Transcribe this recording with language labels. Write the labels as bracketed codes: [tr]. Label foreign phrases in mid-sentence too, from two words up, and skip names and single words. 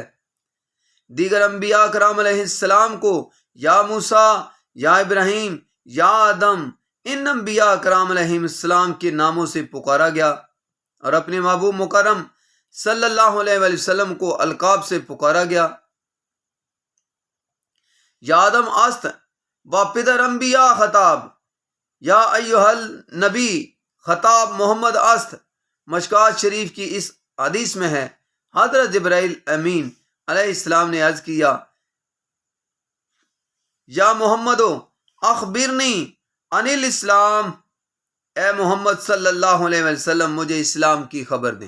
[ur] دیگر انبیاء کرام [ar] علیہ السلام [ur] کو یا موسیٰ، یا ابراہیم، یا آدم، ان انبیاء کرام [ar] علیہ السلام [ur] کے ناموں سے پکارا گیا، اور اپنے محبوب مکرم [ar] صلی اللہ علیہ وآلہ وسلم [ur] کو القاب سے پکارا گیا۔ [fa] یا آدم است و پدر انبیاء خطاب، [ar] یا ایھا النبی [fa] خطاب محمد است۔ [ur] مشکوٰۃ شریف کی اس حدیث میں ہے، حضرت جبرائیل امین [ar] علیہ السلام [ur] نے عرض کیا، [ar] یا محمدو اخبرنی عن الاسلام، [ur] اے محمد [ar] صلی اللہ علیہ وسلم [ur] مجھے اسلام کی خبر دیں۔